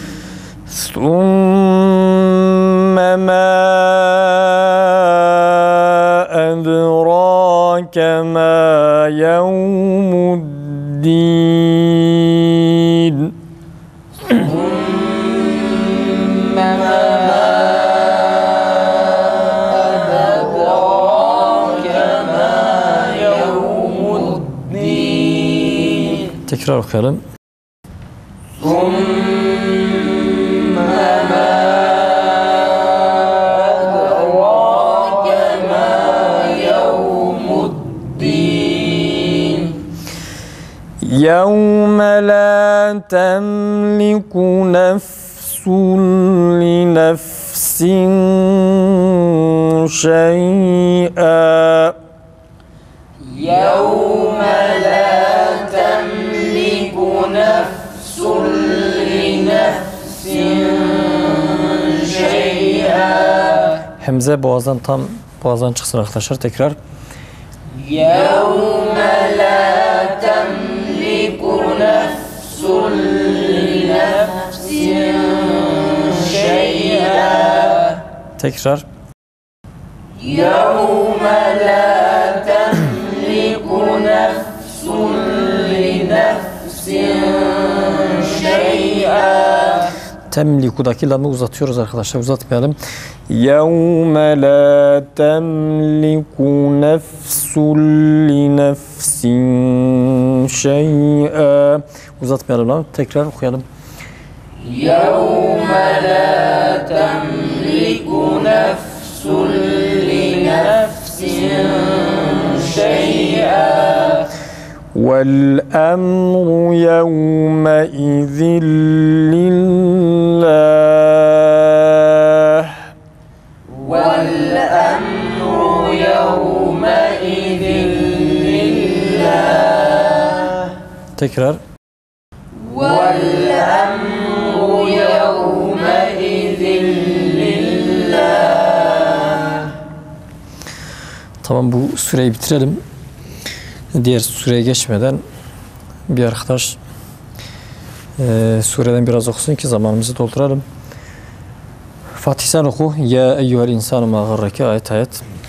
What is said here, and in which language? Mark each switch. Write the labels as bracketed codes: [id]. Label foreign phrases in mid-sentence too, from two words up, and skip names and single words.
[ar] ثم ما أدراك ما يوم الدين. ثم ما أدراك ما يوم الدين. [tr] Tekrar okuyalım. [ar] ثم ما أدراك ما يوم الدين. يوم لا تملك نفس لنفس شيئا. يوم لا تملك نفس لنفس شيئا. [tr] Hemze boğazdan çıksın arkadaşlar, tekrar. [ar] يوم لا تملك نفس لنفس شيئا. [tr] Tekrar. [ar] يوم لا تملك نفس لنفس شيئا. [tr] Temliku'daki lamı uzatıyoruz arkadaşlar, uzatmayalım. [ar] يَوْمَ لَا تَمْلِكُ نَفْسٌ لِنَفْسٍ شَيْئًا. [tr] Uzatmayalım lamı. Tekrar okuyalım. [ar] يوم لا تملك نفس لنفس شيئا. وَالْأَمْرُ يَوْمَئِذٍ لِلَّهِ. والأمر يومئذ لله. [tr] Tekrar. [ar] والأمر يومئذ لله. [tr] Tamam, bu süreyi bitirelim. Diğer süreye geçmeden bir arkadaş Sureden biraz okusun ki zamanımızı dolduralım. Fatih sen oku. [ar] يا أيها الإنسان ما غرك ayet.